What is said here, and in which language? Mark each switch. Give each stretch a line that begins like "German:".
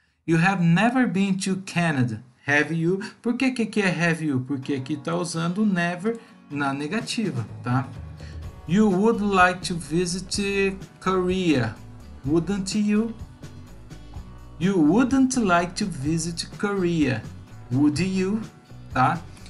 English: You have never been to Canada? Have you?
Portuguese: Por que aqui é
English: have you?
Portuguese: Porque aqui está usando never na negativa, tá?
English: You would like to visit Korea, wouldn't you? You wouldn't like to visit Korea, would you? Tá?